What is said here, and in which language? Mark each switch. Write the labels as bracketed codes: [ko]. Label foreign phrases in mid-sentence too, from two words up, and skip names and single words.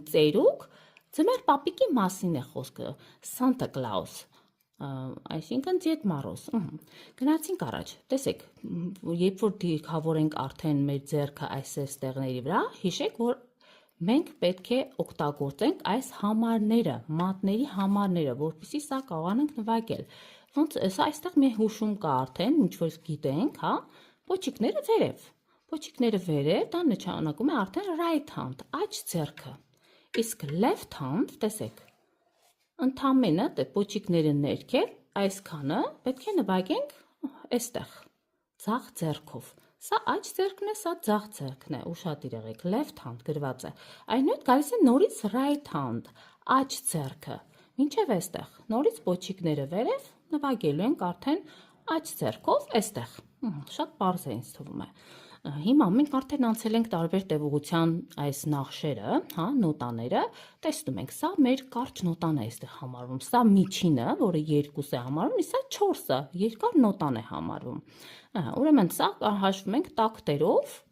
[hy] ծերուկ, ձմեռ պապիկի մասին է խոսքը, Santa Claus, այսինքն Դեդ Մառոզ, գնացինք առաջ, տեսեք, երբ որ դիրքավորենք արդեն մեր ձեռքը այս ստեղների վրա, հիշեք, որ մենք պետք է օգտագործենք այս համարները, մատների համարները, որպեսզի սա կարողանանք նվագել, ոնց սա այստեղ մի հուշում կա արդեն, ինչ որ գիտենք, հա, պոչիկները վերև, դա նշանակում է արդեն [en] right hand, [hy] աջ ձեռքը, իսկ [en] left hand, [hy] տեսեք, ընդամենը պոչիկները ներքև, այսքանը պետք է նվագենք այստեղ, ձախ ձեռքով, սա աջ ձեռքն է, սա ձախ ձեռքն է, ուշադիր եղեք, [en] left hand [hy] գրված է, այնուհետ գալիս է նորից right hand, աջ ձեռքը, մինչև այստեղ, նորից պոչիկները վերև, նվագելու ենք արդեն աջ ձեռքով այստեղ, շատ պարզ է ինձ թվում է, հիմա մենք արդեն անցել ենք տարբեր տևողության այս նախշերը, հա, նոտաները, տեսնում ենք, սա մեր կարճ նոտան է այստեղ համարվում, սա միջինը, որը 2 է համարվում, սա 4-ը, երկար նոտան է համարվում, ուրեմն սա հաշվում ենք տակտերով,